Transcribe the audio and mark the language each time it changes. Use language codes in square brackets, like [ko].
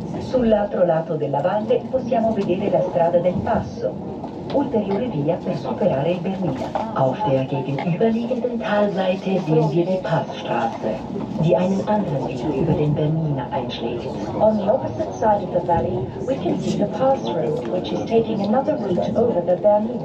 [it] Sull'altro lato della valle possiamo vedere la strada del Passo, ulteriore via per superare il Bernina. [de] Auf der gegenüberliegenden Talseite sehen wir die Passstraße, die einen anderen Weg über den Bernina einschlägt. [en] On the opposite side of the valley, we can see the Pass Road, which is taking another route over the Bernina.